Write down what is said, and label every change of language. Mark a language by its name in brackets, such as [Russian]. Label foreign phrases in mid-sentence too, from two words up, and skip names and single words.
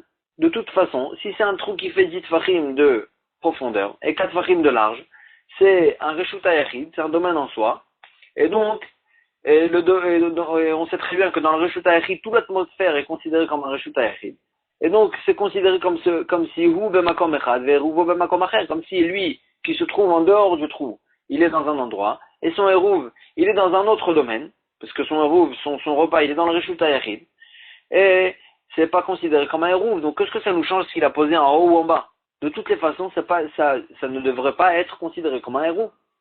[French] De toute façon, si c'est un trou qui fait 10 fachim de profondeur et 4 fachim de large, c'est un [Hebrew] רשות היחיד, [French] c'est un domaine en soi, et donc, et on sait très bien que dans le [Hebrew] רשות היחיד, [French] toute l'atmosphère est considérée comme un [Hebrew] רשות היחיד. [French] Et donc, c'est considéré comme si [Hebrew] הוא במקום אחד, ועירובו במקום אחר, [French] comme si lui, qui se trouve en dehors du trou, il est dans un endroit, et son Eruv, il est dans un autre domaine, parce que son Eruv, son repas, il est dans le [Hebrew] רשות היחיד, [French] et c'est pas considéré comme un Eruv. Donc, qu'est-ce que ça nous change s'il a posé en haut ou en bas? De toutes les façons, ça ne devrait pas être considéré comme un Eruv.